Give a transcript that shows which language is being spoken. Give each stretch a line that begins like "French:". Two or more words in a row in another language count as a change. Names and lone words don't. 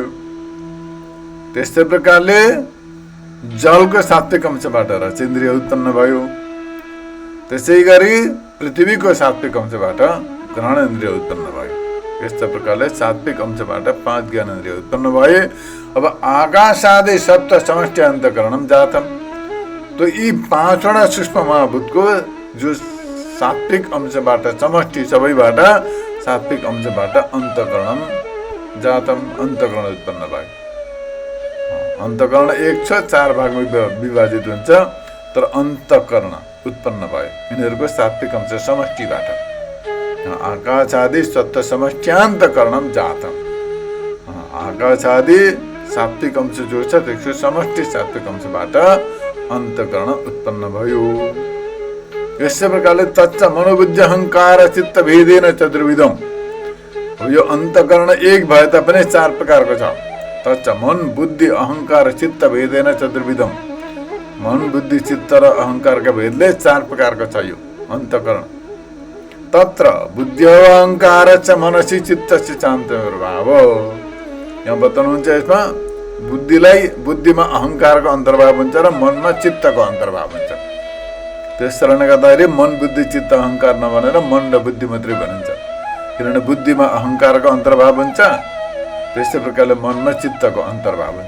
Nepali: त्यस्तै प्रकारले जलको सात्विक अंशबाट रसेन्द्रिय उत्पन्न भयो। त्यसै गरी पृथ्वीको सात्विक अंशबाट घ्राणेन्द्रिय उत्पन्न भयो। यस्ता प्रकारले सात्विक अंशबाट 5 ज्ञानेन्द्रिय उत्पन्न भए। अब
Sanskrit: आकाशादि सप्त समष्टि अन्तःकरणम जातम,
Nepali: तो यी 5वटा सूक्ष्म महाभूतको जो सात्विक अंशबाट समष्टि सबैबाट सात्विक अंशबाट
Sanskrit: अन्तःकरणम जातम,
Nepali: अन्तःकरण उत्पन्न भयो। अन्तःकरण 1 छ, 4 भागमा विभाजित हुन्छ, तर अन्तःकरण उत्पन्न भयो यिनीहरूको सात्विक अंश समष्टिबाट।
Sanskrit: आकाशादि सत्व समष्ट्यान्तःकरणम जातम,
Nepali: आकाशादि सात्विक अंश जो छ त्यसको समष्टि सात्विक अंशबाट अन्तःकरण उत्पन्न भयो। यसै प्रकारले
Sanskrit: तच्च मनोबुद्धि अहंकार चित्त भेदेन चतुर्विधम।
Nepali: यो अन्तःकरण 1 भए तापनि 4 प्रकारको छ।
Sanskrit: तच्च मन बुद्धि अहंकार चित्त भेदेन चतुर्विधम,
Nepali: मन बुद्धि चित्त र अहंकारका भेदले 4 प्रकारको छ यो अन्तःकरण।
Sanskrit: तत्र बुद्धि अहंकार च मनसी चित्तस्य चान्तर्भाव।
Nepali: यहाँ बताउनुहुन्छ यसमा बुद्धिमा अहंकारको अन्तर्भाव हुन्छ र मनमा चित्तको अन्तर्भाव हुन्छ। त्यस कारणले गर्दाखेरि मन बुद्धि चित्त अहंकार नभनेर मन र बुद्धि मात्रै भनिन्छ, किनभने बुद्धिमा अहंकारको अन्तर्भाव हुन्छ, त्यस्तै प्रकारले मनमा चित्तको अन्तर्भाव हुन्छ।